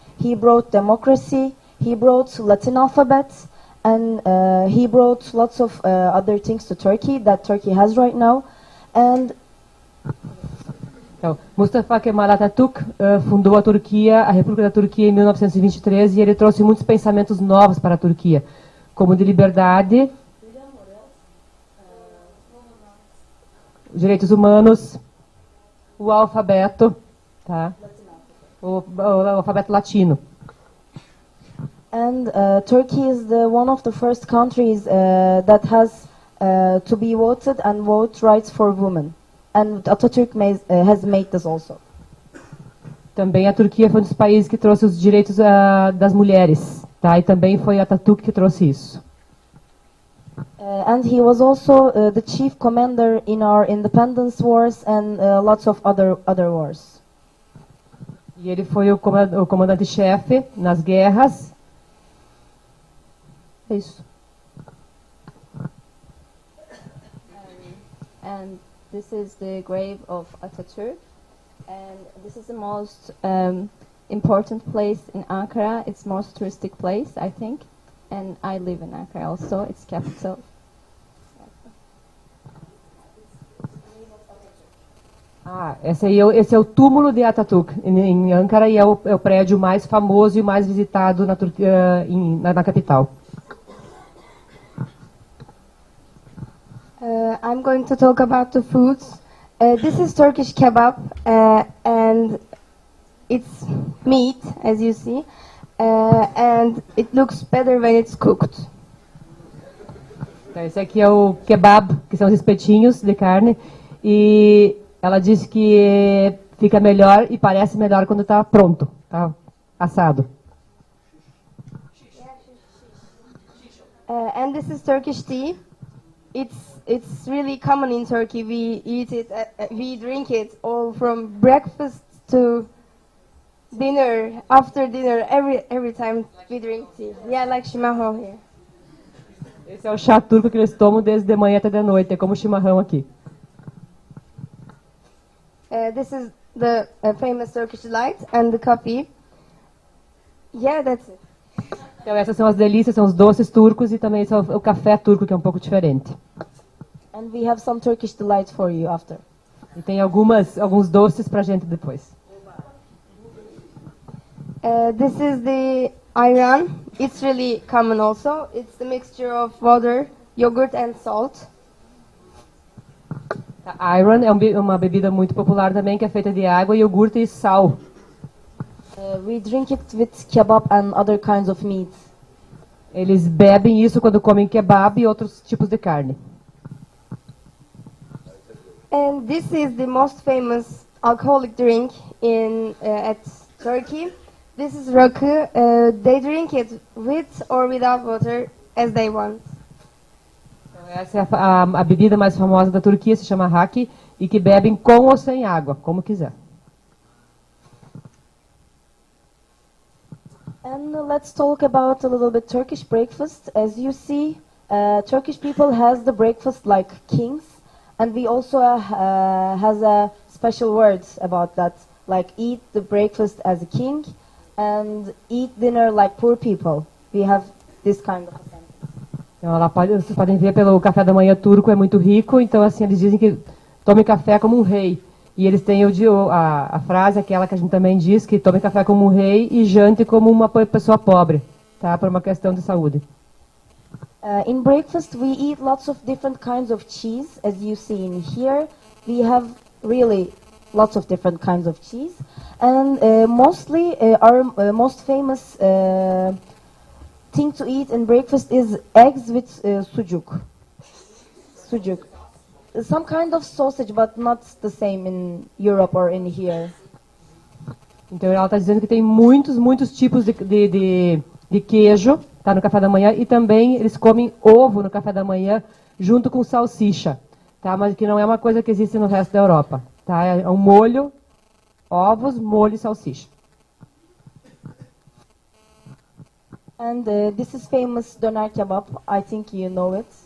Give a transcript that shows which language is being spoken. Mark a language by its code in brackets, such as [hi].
[en] He brought democracy. He brought Latin alphabet, and he brought lots of other things to Turkey that Turkey has right now. And [pt] então, Mustafa Kemal Atatürk fundou a Turquia, a República da Turquia, em 1923, e ele trouxe muitos pensamentos novos para a Turquia, como de liberdade, direitos humanos, o alfabeto, tá? O alfabeto latino. [en] And Turkey is one of the first countries that has to be voted and vote rights for women. And Atatürk has made this also. [pt] Também a Turquia foi um dos países que trouxe os direitos das mulheres, tá? E também foi Atatürk que trouxe isso. [en] And he was also the chief commander in our independence wars and lots of other wars. [pt] E ele foi o comandante-chefe nas guerras. É isso. [en] And this is the grave of Atatürk, and this is the most important place in Ankara. It's the most touristic place, I think, and I live in Ankara also. It's capital. [pt] Esse é o túmulo de Atatürk em Ankara e é o prédio mais famoso e mais visitado na Turquia, na capital. [en] I'm going to talk about the foods. This is Turkish kebab, and it's meat, as you see, and it looks better when it's cooked. [pt] Então, esse aqui é o kebab, que são os espetinhos de carne, e ela disse que fica melhor e parece melhor quando está pronto, tá assado. [en] And this is Turkish tea. It's really common in Turkey. We eat it, we drink it all from breakfast to dinner, after dinner, every time we drink tea. Yeah, like shimaho here. [pt] Esse é o chá turco que eles tomam desde de manhã até de noite, é como chimarrão aqui. [en] This is the famous Turkish delight and the coffee. Yeah, that's it. [pt] Então essas são as delícias, são os doces turcos e também o café turco, que é um pouco diferente. [en] And we have some Turkish delights for you after. [pt] E tem alguns doces pra gente depois. [en] This is the ayran. It's really common also. It's the mixture of water, yogurt and salt. [pt] A ayran é uma bebida muito popular também, que é feita de água, iogurte e sal. [en] We drink it with kebab and other kinds of meat. [pt] Eles bebem isso quando comem kebab e outros tipos de carne. [en] And this is the most famous alcoholic drink at Turkey. This is rakı. They drink it with or without water as they want. Então, essa é a bebida mais famosa da Turquia, se chama raki, e que bebem com ou sem água, como quiser. And let's talk about a little bit Turkish breakfast. As you see, Turkish people has the breakfast like kings, and we also has a special words about that, like eat the breakfast as a king, and eat dinner like poor people. We have this kind of a sentence. [pt] Então, vocês podem ver pelo café da manhã turco, é muito rico, então assim, eles dizem que tome café como um rei. E eles têm a frase, aquela que a gente também diz, que tome café como um rei e jante como uma pessoa pobre, tá? Por uma questão de saúde. [en] In breakfast, we eat lots of different kinds of cheese. As you see in here, we have really lots of different kinds of cheese. And mostly, our most famous thing to eat in breakfast is eggs with sucuk. Sucuk. Some kind of sausage, but not the same in Europe or in here. [pt] Então ela está dizendo que tem muitos tipos de queijo, tá, no café da manhã, e também eles comem ovo no café da manhã junto com salsicha, tá, mas que não é uma coisa que existe no resto da Europa, tá, é um molho, ovos, molho e salsicha. [en] And this is famous doner kebab. I think you know it.